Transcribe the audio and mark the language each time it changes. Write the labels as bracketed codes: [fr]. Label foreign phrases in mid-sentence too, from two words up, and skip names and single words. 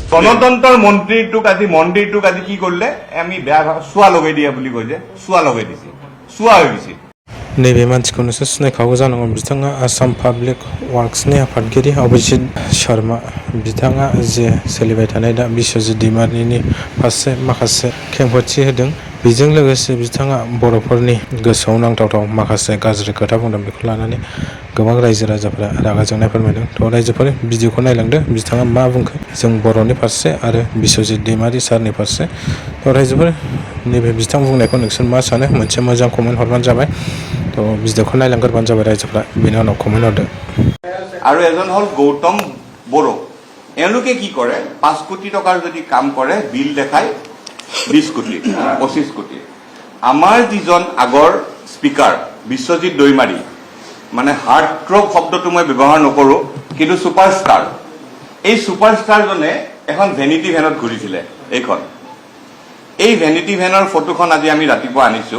[as] গণতন্ত্ৰৰ মন্ত্ৰীটোক আজি কি কৰিলে আমি বেয়া চোৱা লগাই দিয়া বুলি কৈ যে চোৱা লগাই দিছে চোৱা হৈ গৈছে [brx] नैबे मानसिखौनो सिनायखागौ जानांगौ बिथाङा आसाम पाब्लिक वार्क्सनि आफादगिरि अभिजित शर्मा बिथाङा जे सोलिबाय थानाय दा बिश्वजित दैमारिनि फारसे माखासे खेंफोरथि होदों बेजों लोगोसे बिथाङा बर'फोरनि गोसोआव नांथावथाव माखासे गाज्रि खोथा बुंदों बेखौ लानानै गोबां रायजो राजाफोरा रागा जोंनाय फोरमायदों थ' रायजोफोर भिडिअखौ नायलांदो बिथाङा मा बुंखो जों बर'नि फारसे आरो बिश्वजित दैमारि सारनि फारसे थ' रायजोफोर नैबे बिथां बुंनायखौ नोंसोर मा सानो मोनसे मोजां कमेन्ट हरबानो जाबाय तो भिडिअखौ नायलांग्रोबानो जाबाय रायजोफ्रा बेनि उनाव कमेन्ट हरदो [as] আৰু এজন হল গৌতম বড়ো এওঁলোকে কি কৰে 5 কোটি টকাৰ যদি কাম কৰে বিল দেখায় 20 কোটি 25 কোটি আমাৰ যিজন আগৰ স্পিকাৰ বিশ্বজিৎ দৈমাৰী মানে হাৰ্ট থ্ৰব শব্দটো মই ব্যৱহাৰ নকৰো কিন্তু সুপাৰষ্টাৰ এই সুপাৰষ্টাৰজনে এখন ভেনিটি ভ্যানত ঘূৰিছিলে এই ভেনিটি ভ্যানৰ ফটোখন আজি আমি ৰাতিপুৱা আনিছো